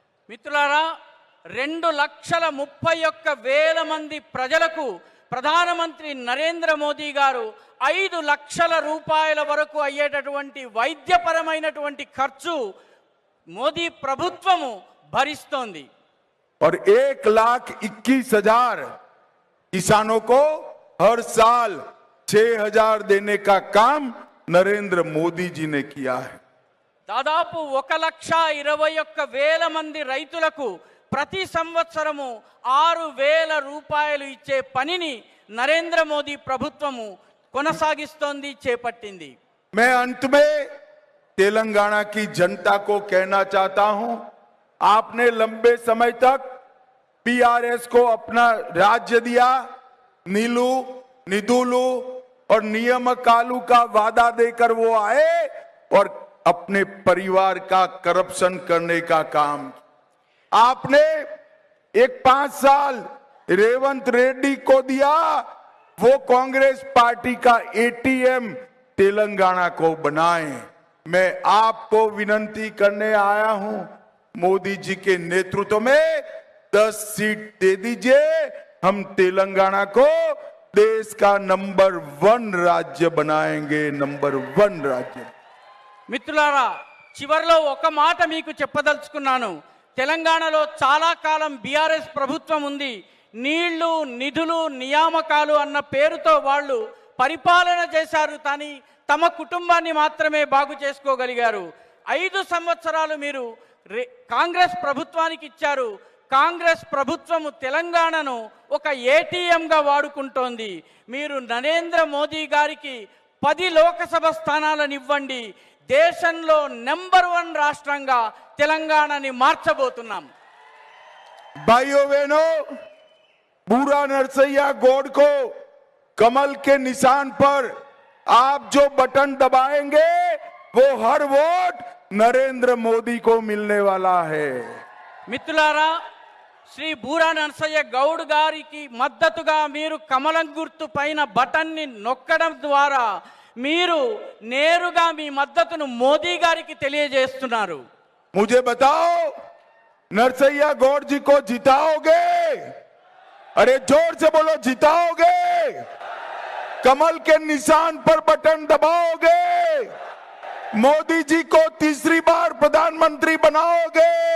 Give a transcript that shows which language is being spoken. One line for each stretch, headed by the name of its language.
Telugu: మిత్రులారా, 2,31,000 మంది ప్రజలకు ప్రధానమంత్రి నరేంద్ర మోదీ గారు 5 లక్షల రూపాయల వరకు అయ్యేటటువంటి వైద్యపరమైనటువంటి ఖర్చు మోదీ ప్రభుత్వము భరిస్తోంది.
Hindi: और 1,21,000 किसानों को हर साल 6,000 देने का काम नरेंद्र मोदी जी ने किया है.
Telugu: దాదాపు 1,21,000 మంది రైతులకు ప్రతి సంవత్సరము 6,000 రూపాయలు ఇచ్చే పనిని నరేంద్ర మోదీ ప్రభుత్వము కొనసాగిస్తోంది, చేపట్టింది.
Hindi: मैं अंत में तेलंगाना की जनता को कहना चाहता हूं, आपने लंबे समय तक पीआरएस को अपना राज्य दिया, नीलू, निदुलू और नियमकालू का वादा देकर वो आए और अपने परिवार का करप्शन करने का काम. आपने 5 साल रेवंत रेड्डी को दिया, वो कांग्रेस पार्टी का एटीएम तेलंगाना को बनाए. मैं आपको विनंती करने आया हूं, मोदी जी के नेतृत्व में 10 सीट दे दीजिए. हम तेलंगाना को देश का नंबर 1 राज्य बनाएंगे, नंबर 1 राज्य.
Telugu: మిత్రులారా, చివర్లో ఒక మాట మీకు చెప్పదలుచుకున్నాను. తెలంగాణలో చాలా కాలం బీఆర్ఎస్ ప్రభుత్వం ఉంది. నీళ్లు, నిధులు, నియామకాలు అన్న పేరుతో వాళ్ళు పరిపాలన చేశారు, కానీ తమ కుటుంబాన్ని మాత్రమే బాగు చేసుకోగలిగారు. 5 సంవత్సరాలు మీరు కాంగ్రెస్ ప్రభుత్వానికి ఇచ్చారు. కాంగ్రెస్ ప్రభుత్వము తెలంగాణను ఒక ఏటీఎంగా వాడుకుంటోంది. మీరు నరేంద్ర మోదీ గారికి 10 లోకసభ స్థానాలను ఇవ్వండి. దేశంలో నెంబర్ 1 రాష్ట్రంగా తెలంగాణని మార్చబోతున్నాం.
Hindi: भाइयों बहनों, बूढ़ा नरसैया गौड़ को कमल के निशान पर आप जो बटन दबाएंगे वो हर वोट नरेंद्र मोदी को मिलने वाला है.
Telugu: మిత్రులారా, శ్రీ బూరా నరసయ్య గౌడ్ గారికి మద్దతుగా మీరు కమలం గుర్తు పైన బటన్ని నొక్కడం ద్వారా మీరు నేరుగా మీ మద్దతును మోదీ గారికి తెలియజేస్తున్నారు.
Hindi: मुझे बताओ, नरसैया गौड़ जी को जिताओगे? अरे जोर से बोलो, जिताओगे? कमल के निशान पर बटन दबाओगे? मोदी जी को तीसरी बार प्रधानमंत्री बनाओगे?